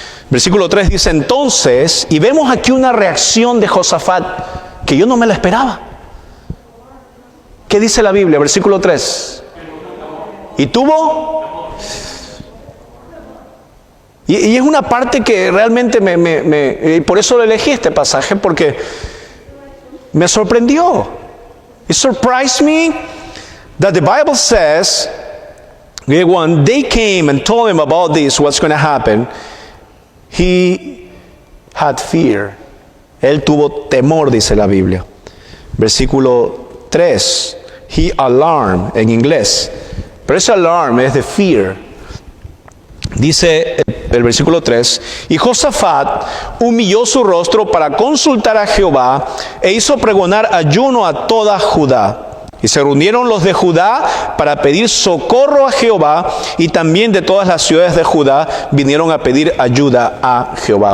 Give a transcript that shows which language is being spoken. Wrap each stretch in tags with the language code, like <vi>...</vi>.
<es>Versículo 3 dice entonces, y vemos aquí una reacción de Josafat que yo no me la esperaba. ¿Qué dice la Biblia? Versículo 3. ¿Y tuvo? Y es una parte que realmente y por eso lo elegí este pasaje, porque me sorprendió.</es> <en>It surprised me that the Bible says, when they came and told him about this, what's going to happen, he had fear.</en> <es>Él tuvo temor, dice la Biblia. Versículo 3.</es> <en>he alarmed</en> <es>en inglés. Pero ese alarm es de fear. Dice el versículo 3, y Josafat humilló su rostro para consultar a Jehová e hizo pregonar ayuno a toda Judá. Y se reunieron los de Judá para pedir socorro a Jehová, y también de todas las ciudades de Judá vinieron a pedir ayuda a Jehová.</es>